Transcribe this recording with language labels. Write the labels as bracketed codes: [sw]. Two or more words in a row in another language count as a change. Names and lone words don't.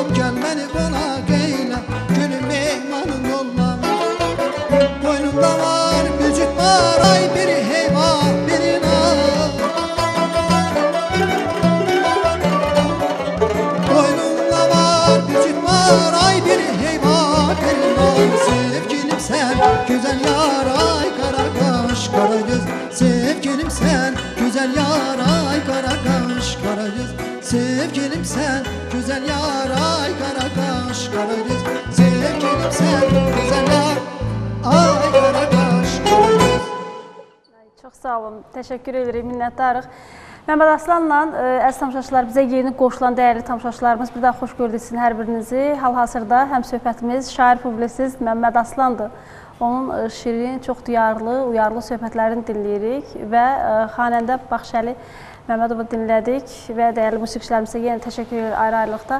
[az] Gəl məni qonaq eylə, gülü mehmanın olar. Qoynunda var, bücüt var, ay biri heyvan, biri nar. Qoynunda var, bücüt var, ay biri heyvan, biri nar. [tr] Sevgilim sen, güzel yar, ay kara kaş, kara göz. Sevgilim sen, güzel yar, ay kara kaş, kara göz. Sevgilim sen, güzel yar, ay kara kaş, kara göz. Sevgilim sen, güzel yar, ay kara kaş, kara göz. [az] Çox sağ olun, təşəkkür edirik, minnətdarıq. Məmməd Aslanla əziz tamaşaçılar, bizə yeni qoşulan dəyərli tamaşaçılarımız, bir daha xoş gördük sizin hər birinizi. Hal-hazırda həm söhbətimiz şair publisist Məmməd Aslandır. Onun şirin, çox duyarlı, uyarlı söhbətlərini dinləyirik və xanəndə Baxşəli Məmmədovu dinlədik və dəyərli musiqiçilərimizə yenə təşəkkür edirik ayrı-ayrılıqda.